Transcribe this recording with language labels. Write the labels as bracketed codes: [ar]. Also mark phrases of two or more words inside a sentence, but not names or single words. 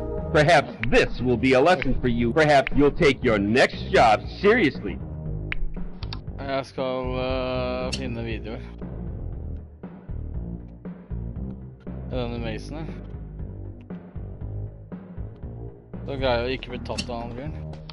[en] Perhaps this will be a lesson for you. Perhaps you'll take your next job seriously. [no] Jeg skal finne videoer. Denne Mason her. Så greier jeg å ikke bli tatt av han fyren.